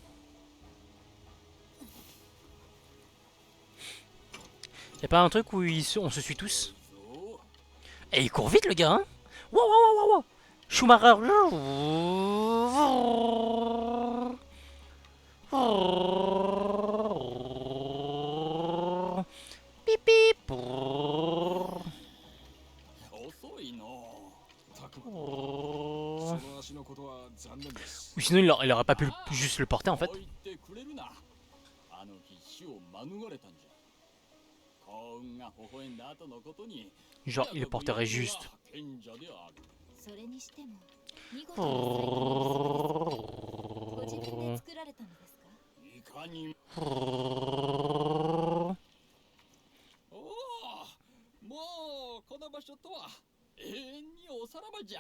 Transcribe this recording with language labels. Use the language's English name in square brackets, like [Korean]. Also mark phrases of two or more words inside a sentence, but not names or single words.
[French] Y'a pas un truc où on se suit tous? Et il court vite le gars, hein? Wow, wow, wow, wow. Schumacher. Pip pip. [Japanese] 遅いの。拓磨、その足のことは残念です。 [French] Ou sinon il aurait pas pu juste le porter en fait. [Japanese] 言ってくれるな。あの日死を免れたんじゃ。幸運が微笑んだ後のことに。 [French] Genre il le porterait juste. [Japanese] それにしても見事な才能ですね。ご自分で作られたのですか？いかに。おお、もうこの場所とは永遠におさらばじゃ。